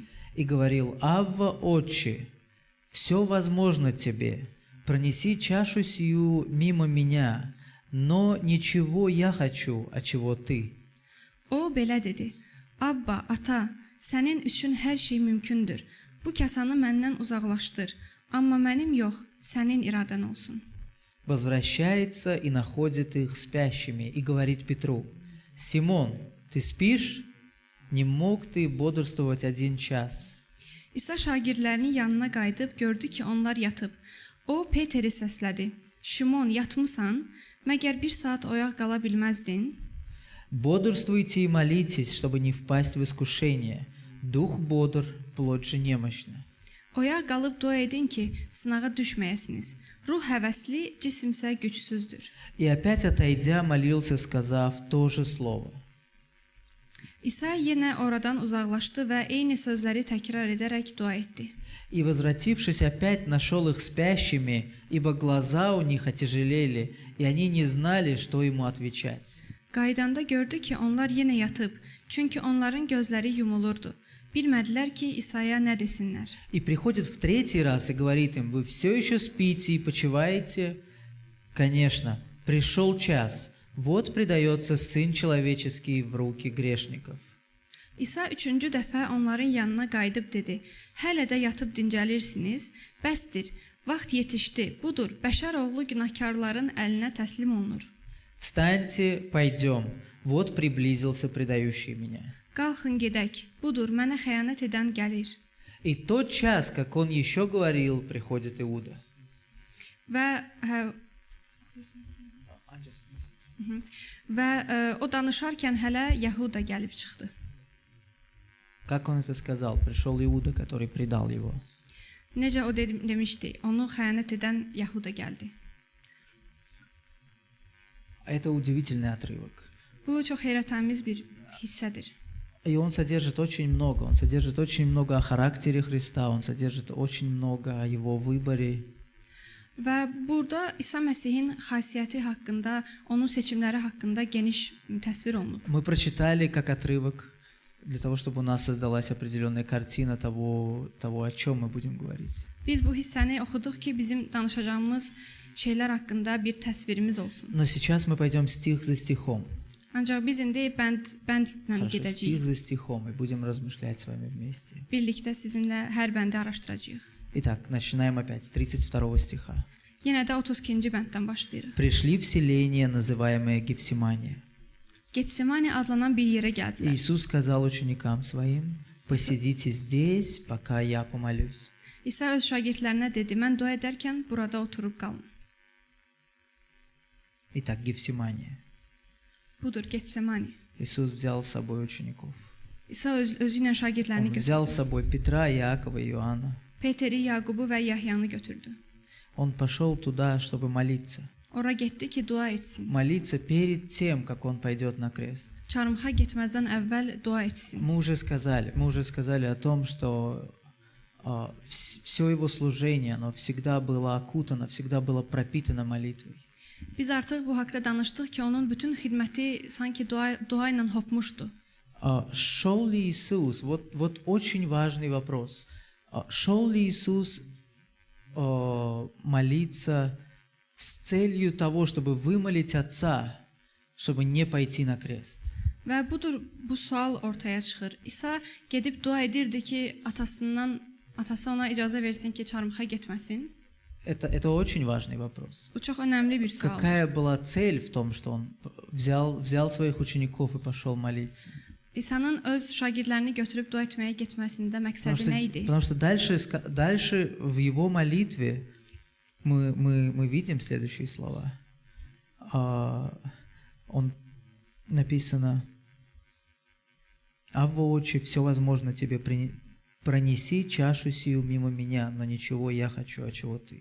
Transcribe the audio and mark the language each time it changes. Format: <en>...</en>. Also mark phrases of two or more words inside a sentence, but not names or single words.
<ru>И говорил: «Авва, Отче, все возможно тебе, пронеси чашу сию мимо меня, но ничего я хочу, а чего ты».</ru> <az>O belə dedi: "Abba, ata, sənin üçün hər şey mümkündür. Bu kasanı məndən uzaqlaşdır, amma mənim yox, sənin iradən olsun."</az> <ru>Возвращается и находит их спящими и говорит Петру: «Симон, ты спишь? Не mог ты бодрствовать 1 час?»</ru> <az>İsa şagirdlərinin yanına qayıdıb gördü ki, onlar yatıb. O Peteri səslədi: Şimon, yatmısan? Məgər bir saat oyaq qala bilməzdin?</az> <ru>Бодрствуйте и молитесь, чтобы не впасть в искушение. Дух бодр, плоть же немощна.</ru> <az>Oyaq qalıb dua edin ki, sınağa düşməyəsiniz. Ruh həvəsli, cisim isə gücsüzdür.</az> <ru>И опять отойдя, молился, сказав то же слово.</ru> <az>İsa yenə oradan uzaqlaşdı və eyni sözləri təkrar edərək dua etdi.</az> <ru>И, возвратившись, опять нашел их спящими, ибо глаза у них отяжелели, и они не знали, что ему отвечать.</ru> <az>Qaydanda gördü ki, onlar yenə yatıb, çünki onların gözləri yumulurdu. Bilmədilər ki, İsa'ya nə desinlər.</az> <ru>И приходит в третий раз и говорит им: вы все еще спите и почиваете? Конечно, пришел час, вот предается Сын Человеческий в руки грешников.</ru> <az>İsa üçüncü dəfə onların yanına qayıdıb dedi: Hələ də yatıb dincəlirsiniz? Bəsdir, vaxt yetişdi. Budur, bəşər oğlu günahkarların əlinə təslim olunur.</az> <ru>Встаньте, пойдем, вот приблизился предающий меня.</ru> <az>Qalxın gedək. Budur, mənə xəyanət edən gəlir.</az> <ru>И тот час, как он еще говорил, приходит Иуда.</ru> <az>Və o danışarkən hələ Yahuda gəlib çıxdı.</az> <ru>Как он это сказал? Пришел Иуда, который предал его.</ru> <az>Necə o demişdi? Onu xəyanət edən Yahuda gəldi.</az> <ru>Это удивительный отрывок.</ru> <az>Bu çox heyrətamiz bir hissədir.</az> <ru>И он содержит очень много. Он содержит очень много о характере Христа, он содержит очень много о его выборе.</ru> <az>Və burada İsa Məsihin xasiyyəti haqqında, onun seçimləri haqqında geniş təsvir olunub.</az> <ru>Мы прочитали как отрывок для того, чтобы у нас создалась определенная картина того, о чем мы будем говорить.</ru> <az>Biz bu hissəni oxuduq ki, bizim danışacağımız şeylər haqqında bir təsvirimiz olsun.</az> <ru>Но сейчас мы пойдем стих за стихом.</ru> <az>Ancaq biz indi bəndlə</az> <ru>Хорошо,</ru> <az>gedəcəyik.</az> <ru>стих за стихом, и будем размышлять с вами вместе.</ru> <az>Birlikdə sizinlə hər bəndi araşdıracağıq.</az> <ru>Итак, начинаем опять с 32 стиха.</ru> <az>Yenə də 32-ci bənddən başlayırıq.</az> <ru>«Пришли в селение, называемое Гефсимания.</ru> <az>Getsemani adlanan bir yerə gəldilər.</az> <ru>Иисус сказал ученикам своим: посидите здесь, пока я помолюсь».</ru> <az>İsa öz şagirdlərinə dedi: Mən dua edərkən burada oturub qalın.</az> <ru>Итак, Гефсимания.</ru> <az>Budur Getsemani.</az> <ru>Иисус взял с собой учеников.</ru> <az>İsa özü ilə şagirdlərini</az> <ru>Он взял</ru> <az>götürdü.</az> <ru>с собой Петра, Иакова и Иоанна.</ru> <az>Peteri, Yaqubu və Yahyanı götürdü.</az> <ru>Он пошел туда, чтобы молиться.</ru> <az>Ora getdi ki, dua etsin.</az> <ru>Молиться перед тем, как он пойдет на крест.</ru> <az>Çarmıxa getməzdən əvvəl dua etsin.</az> <ru>Мы уже сказали о том, что все его служение, оно всегда было окутано, всегда было пропитано молитвой.</ru> <az>Biz artıq bu haqqda danışdıq ki, onun bütün xidməti sanki dua ilə hopmuşdu.</az> <ru>Шел ли Иисус? Вот очень важный вопрос. Шел ли Иисус молиться с целью того, чтобы вымолить Отца, чтобы не пойти на крест?</ru> <az>Və budur, bu sual ortaya çıxır. İsa gedib dua edirdi ki, atası ona icazə versin ki, çarmıxa getməsin.</az> <ru>Это очень важный вопрос.</ru> <az>Bu çox önəmli bir sual.</az> <ru>Какая была цель в том, что он взял своих учеников и пошел молиться?</ru> <az>İsa'nın öz şagirdlərini götürüb dua etməyə getməsində məqsədi nə idi?</az> <ru>Потому что дальше в его молитве мы видим следующие слова. Он написано: «Авва, Отче, все возможно тебе, пронеси чашу сию мимо меня, но ничего я хочу, а чего ты».</ru>